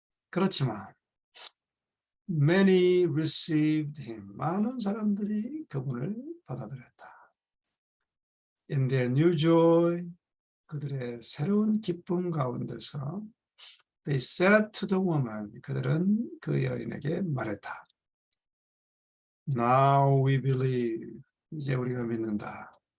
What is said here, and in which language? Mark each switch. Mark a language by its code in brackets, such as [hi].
[ko] 그렇지만 [en] many received him. [ko] 많은 사람들이 그분을 받아들였다. [en] In their new joy, [ko] 그들의 새로운 기쁨 가운데서 [en] they said to the woman, [ko] 그들은 그 여인에게 말했다. [en] Now we believe. [ko] 이제 우리가 믿는다.